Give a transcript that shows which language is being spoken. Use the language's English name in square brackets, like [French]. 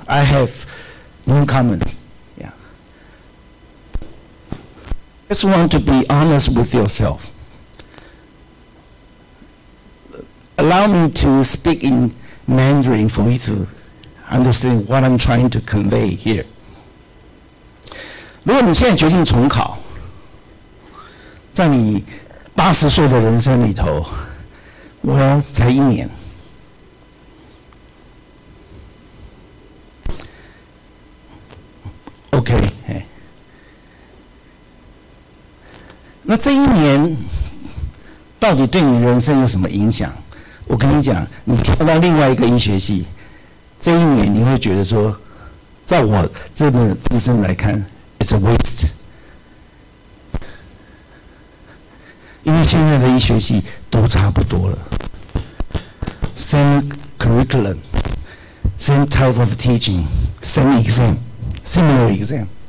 [English] I have no comments. Yeah. Just want to be honest with yourself. Allow me to speak in Mandarin for you to understand what I'm trying to convey here. [Chinese] 如果你现在决定重考，在你80岁的人生里头，我才1年。 OK， 那这1年到底对你人生有什么影响？我跟你讲，你跳到另外一个医学系，这1年你会觉得说，在我这么自身来看 ， [English] it's a waste。 [Chinese] 因为现在的医学系都差不多了 ， [English] same curriculum, same type of teaching, same exam, similar exam。